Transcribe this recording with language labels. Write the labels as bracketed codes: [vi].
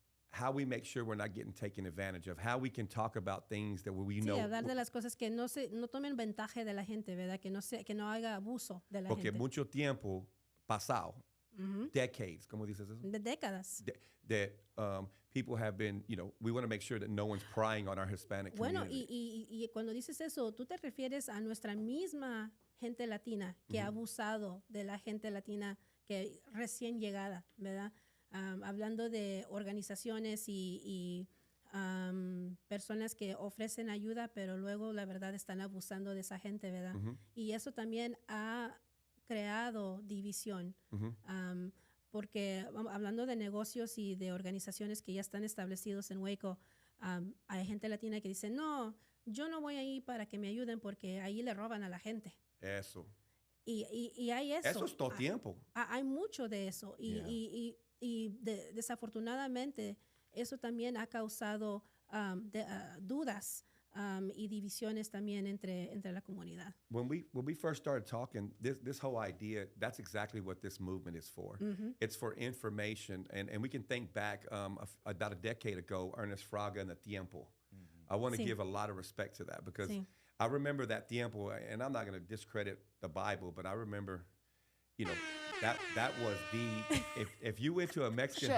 [en] How we make sure we're not getting taken advantage of, how we can talk about things that we know. [es] Sí, hablar de las cosas que no tomen ventaja de la gente, ¿verdad? Que no haga abuso de la Porque gente. mucho tiempo pasado, [en] decades, [es] ¿cómo dices eso? De décadas. [en] People have been, we want to make sure that no one's prying on our Hispanic [es] Bueno, [en] community. [es] y cuando dices eso, tú te refieres a nuestra misma gente latina que ha abusado de la gente latina que recién llegada, ¿verdad? Hablando de organizaciones y personas que ofrecen ayuda, pero luego la verdad están abusando de esa gente, ¿verdad? Y eso también ha creado división. Porque hablando de negocios y de organizaciones que ya están establecidos en Waco, hay gente latina que dice, no, yo no voy ahí para que me ayuden porque ahí le roban a la gente. Eso. Y hay eso. Eso es todo tiempo. Hay mucho de eso. Desafortunadamente, eso también ha causado dudas y divisiones también entre la comunidad. [en] When we first started talking, this whole idea, that's exactly what this movement is for. It's for information. And we can think back about a decade ago, Ernest Fraga and the Tiempo. I want to [es] Sí. [en] give a lot of respect to that because [es] Sí. [en] I remember that Tiempo, and I'm not going to discredit the Bible, but I remember, that was if you went to a Mexican